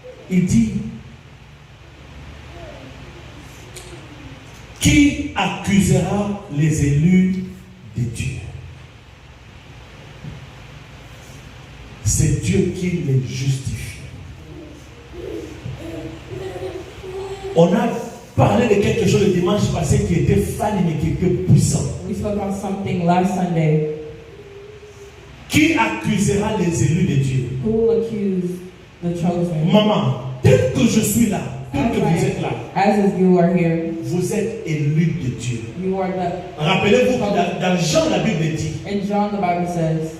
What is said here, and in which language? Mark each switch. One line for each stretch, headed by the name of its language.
French: Il dit, qui accusera les élus de Dieu? C'est Dieu qui les justifie. On a parlé de quelque chose le dimanche passé qui était fan mais qui était puissant.
English: we spoke on something last Sunday.
French: Qui accusera les élus de Dieu?
English: Who will accuse the chosen?
French: Maman, tel que je suis là, tel que vous êtes là,
English: As you are here,
French: vous êtes élus de Dieu.
English: you are the.
French: Rappelez-vous que dans Jean, la Bible dit
English: In John, the Bible says,